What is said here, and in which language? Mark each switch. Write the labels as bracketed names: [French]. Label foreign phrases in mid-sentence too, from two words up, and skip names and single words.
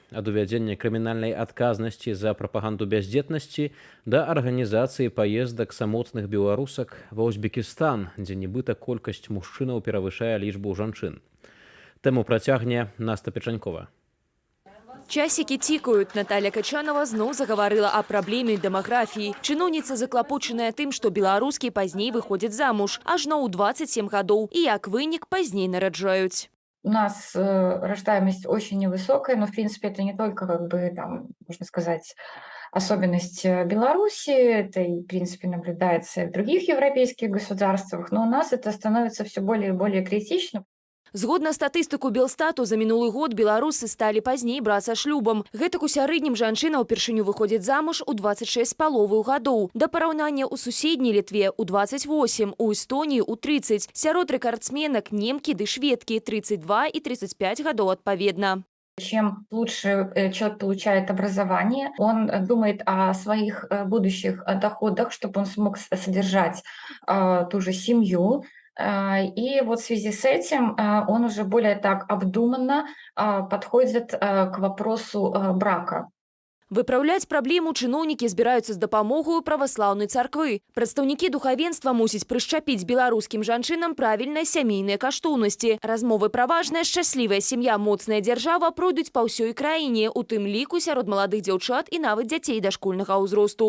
[Belarusian] Ад увядзення крымінальнай адказнасці за прапаганду бяздзетнасці да арганізацыі паездак самотных беларусак ва Узбекістан, дзе нібыта колькасць мужчынаў перавышае лічбу жанчын. Тэму працягне Наста Печанькова. [Russian] Часики тикают. Наталья Качанова зноў заговорила о проблеме демографии. [Belarusian] Чыноўніца заклапочаная тым, што беларускі пазней выходзяць замуж, ажно ў 27 гадоў, і як вынік пазней нараджаюць. [Russian] У нас рождаемость очень невысокая, но, в принципе, это не только, как бы, там, можно сказать, особенность Беларуси, это, и, в принципе, наблюдается и в других европейских государствах, но у нас это становится все более и более критично. [Belarusian] Згодна статыстыку Белстату, за мінулы год беларусы сталі пазней брацца шлюбам. Гэтак у сярэднім жанчына ўпершыню выходзіць замуж у 26 з паловаю гадоў. Да параўнання ў суседняй Літве у 28, у Эстоніі у 30. Сярод рэкардсменак немкі ды шведкі 32 и 35 гадоў адпаведна. [Russian] Чем лучше человек получает образование, он думает о своих будущих доходах, чтобы он смог содержать ту же семью. И вот в связи с этим он уже более так обдуманно подходит к вопросу брака. [Belarusian] Выпраўляць праблему чыноўнікі збіраюцца з дапамогою праваслаўнай царквы. Прадстаўнікі духавенства мусяць прышчапіць беларускім жанчынам правільныя сямейныя каштоўнасці. Размовы пра важнае шчаслівая сям'я, моцная дзяржава пройдуць па ўсёй краіне, у тым ліку сярод маладых дзяўчат і нават дзяцей дашкольнага ўзросту.